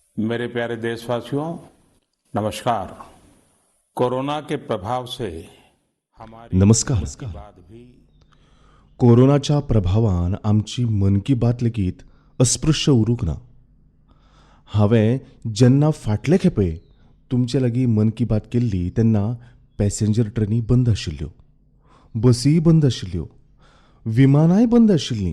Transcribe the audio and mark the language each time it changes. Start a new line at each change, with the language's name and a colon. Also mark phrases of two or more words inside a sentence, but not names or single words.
Hindi: मेरे प्यारे देशवासियों, नमस्कार। कोरोना के प्रभाव से हमारी नमस्कार. मन की बात भी
Konkani: कोरोनाच्या प्रभावान आमची
Hindi: मन की बात
Konkani: लेगीत अस्पृश्य उरूंक ना. हांवें जेन्ना फाटले खेपे तुमचे लागीं
Hindi: मन की बात
Konkani: केल्ली तेन्ना
English: passenger trains
Konkani: बंद आशिल्ल्यो, बसी बंद आशिल्ल्यो, विमानांय बंद आशिल्लीं.